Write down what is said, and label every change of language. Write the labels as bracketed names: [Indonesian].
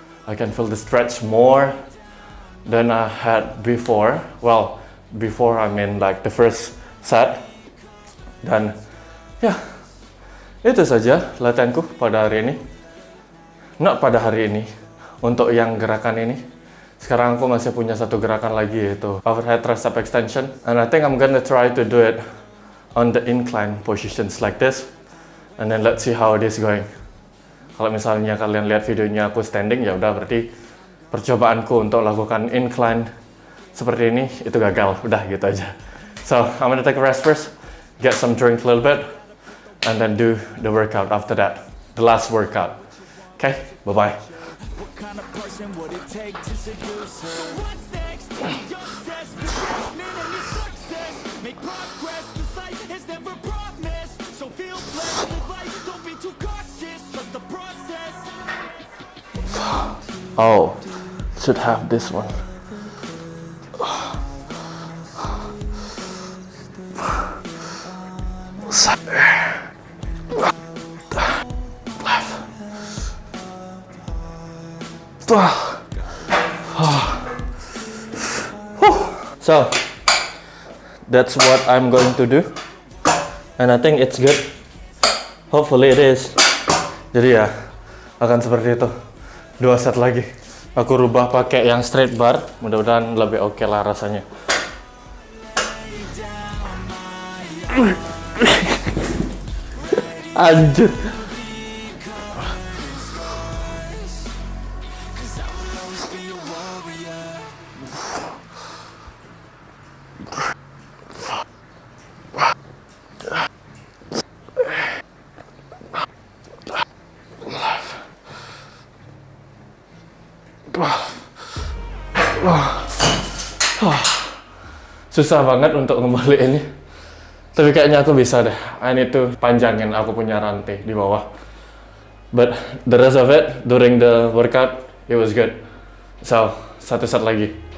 [English] I can feel the stretch more than I had before. Well, before I mean like the first set. [Indonesian] Dan ya, itu saja latihanku pada hari ini. Not pada hari ini, untuk yang gerakan ini. Sekarang aku masih punya satu gerakan lagi, yaitu overhead tricep extension. [English] And I think I'm gonna try to do it on the incline positions like this. And then let's see how it is going. [Indonesian] Kalau misalnya kalian lihat videonya aku standing, ya udah berarti percobaanku untuk lakukan incline seperti ini itu gagal. Udah gitu aja. [English] So I'm gonna take a rest first, get some drink a little bit, and then do the workout after that, the last workout. Okay, bye bye. What kind of person would it take to seduce her? So what's next? You're obsessed with judgment and your success. Make progress, this life is never promised. So feel blessed with life, don't be too cautious. Trust the process. Oh, should have this one. So that's what I'm going to do, and I think it's good. Hopefully it is. [Indonesian] Jadi ya akan seperti itu. 2 set lagi. Aku rubah pakai yang straight bar. Mudah-mudahan lebih oke lah rasanya. Anjir. Susah banget untuk ngembali ini. Tapi kayaknya aku bisa deh. Ini tuh panjangin aku punya rantai di bawah. [English] But the rest of it during the workout, it was good. [Indonesian] So, 1 set lagi.